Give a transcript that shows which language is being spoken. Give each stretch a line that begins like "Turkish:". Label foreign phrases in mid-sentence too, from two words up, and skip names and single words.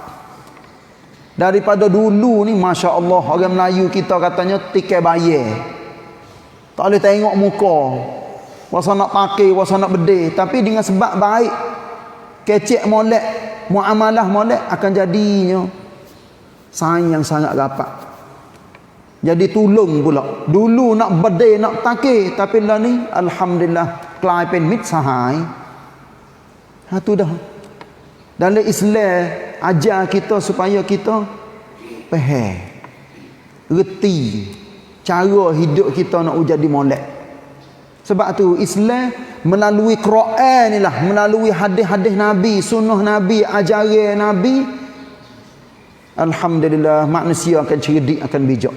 Malay: Daripada dulu ni Masya Allah, orang Melayu kita katanya tikai bayar, tak boleh tengok muka, wasa nak pakai, wasa nak bedeh. Tapi dengan sebab baik, kecek molek, muamalah molek, akan jadinya saing yang sangat rapat. Jadi tolong pula. Dulu nak bedeh, nak pakai, tapi lah ni alhamdulillah
Thai: กลายเป็นมิตรสหาย.
Malay: Tu dah. Dalam Islam ajar kita supaya kita faham, reti cara hidup kita nak jadi molek. Sebab tu Islam melalui Quran ni lah, melalui hadis-hadis Nabi, sunnah Nabi, ajaran Nabi, alhamdulillah manusia akan cerdik, akan bijak.